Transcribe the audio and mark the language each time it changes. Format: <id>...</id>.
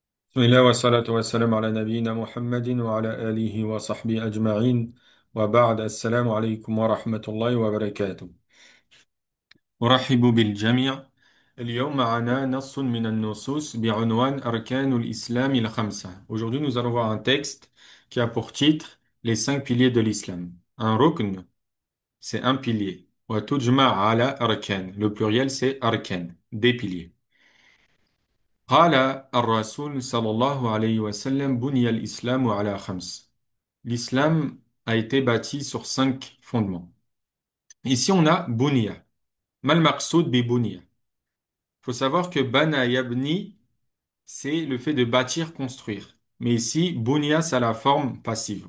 <ar>بسم الله والصلاة والسلام على نبينا محمد وعلى آله وصحبه أجمعين وبعد السلام عليكم ورحمة الله وبركاته. أرحب بالجميع. اليوم معنا نص من النصوص بعنوان أركان الإسلام الخمسة.</ar> <fr>Aujourd'hui, nous allons voir un texte qui a pour titre les cinq piliers de l'islam. Un rukn, c'est un pilier.</fr> <ar>وتجمع على أركان.</ar> <fr>Le pluriel, c'est arkan, des piliers.</fr> <ar>قال الرسول صلى الله عليه وسلم بني الإسلام على خمس.</ar> <fr>L'islam a été bâti sur cinq fondements. Ici, on a bunya.</fr> <ar>Mal maqsoud bi bunya.</ar> <fr>Il faut savoir que bana yabni, c'est le fait de bâtir, construire. Mais ici, bunya, c'est la forme passive.</fr>